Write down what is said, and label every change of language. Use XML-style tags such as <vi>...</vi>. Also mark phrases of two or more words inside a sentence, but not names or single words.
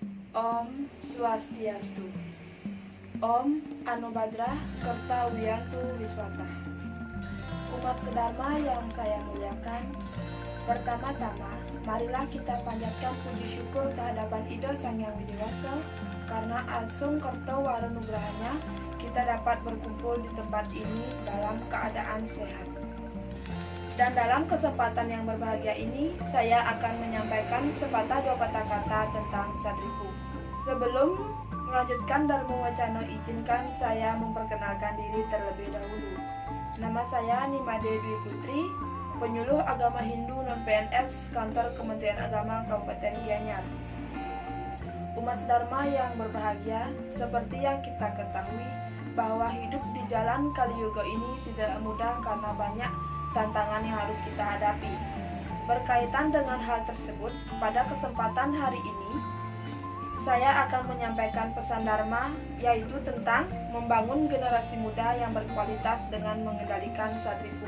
<ban>Om Swastiastu.</ban> <sa>Om Anubhadrah Kerta Wiyantu Wiswata.</sa> <id>Umat sedharma yang saya muliakan, pertama-tama marilah kita panjatkan puji syukur kehadapan Ido Sang Hyang Widiwasa karena</id> <ban>Asung Kerto Waronugrahanya</ban> <id>kita dapat berkumpul di tempat ini dalam keadaan sehat. Dan dalam kesempatan yang berbahagia ini, saya akan menyampaikan sepatah dua patah kata tentang Sadripu. Sebelum melanjutkan Dharma Wacana, izinkan saya memperkenalkan diri terlebih dahulu. Nama saya Nimade Dwi Putri, penyuluh agama Hindu non-PNS Kantor Kementerian Agama Kabupaten Gianyar. Umat sedharma yang berbahagia, seperti yang kita ketahui bahwa hidup di jalan Kali Yuga ini tidak mudah karena banyak tantangan yang harus kita hadapi. Berkaitan dengan hal tersebut, pada kesempatan hari ini saya akan menyampaikan pesan Dharma, yaitu tentang membangun generasi muda yang berkualitas dengan mengendalikan Sadripu.</id>